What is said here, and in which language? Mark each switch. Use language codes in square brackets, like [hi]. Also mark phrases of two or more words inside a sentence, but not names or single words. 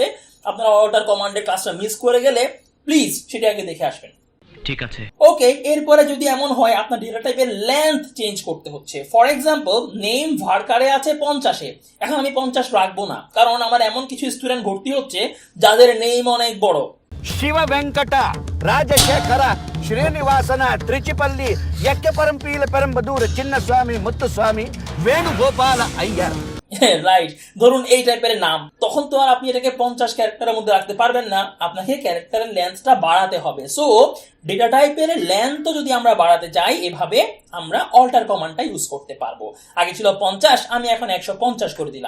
[bn] আপনারা [en] alter command [bn] ক্লাসটা মিস করে গেলে প্লিজ সেটা আগে দেখে আসবেন। ঠিক আছে। ওকে, এরপরে যদি এমন হয় আপনার [en] data type length change [bn] করতে হচ্ছে, [en] for example name varchar [bn] আছে 50-এ, এখন আমি 50 রাখবো না, কারণ আমার এমন কিছু স্টুডেন্ট ভর্তি হচ্ছে যাদের নেম অনেক বড়, ಶಿವ ವೆಂಕಟ ರಾಜಶೇಖರ ಶ್ರೀನಿವಾಸನ ತ್ರಿಚಿಪಲ್ಲಿ ಯಕ್ಕಪರಂಪೀಲ ಪೆರಂಬದೂರ ಚಿನ್ನಸ್ವಾಮಿ ಮುತ್ತುಸ್ವಾಮಿ ವೇಣುಗೋಪಾಲ ಅಯ್ಯರ್। রাইট, ধরুন এই টাইপের নাম, তখন তো আর আপনি এটাকে 50 ক্যারেক্টারের মধ্যে রাখতে পারবেন না, আপনাকে [en] character length [bn] বাড়াতে হবে। সো [en] data type length [bn] যদি আমরা বাড়াতে চাই, এভাবে আমরা [en] alter command [bn] ইউজ করতে পারবো। আগে ছিল 50, আমি এখন 150 করে দিলাম।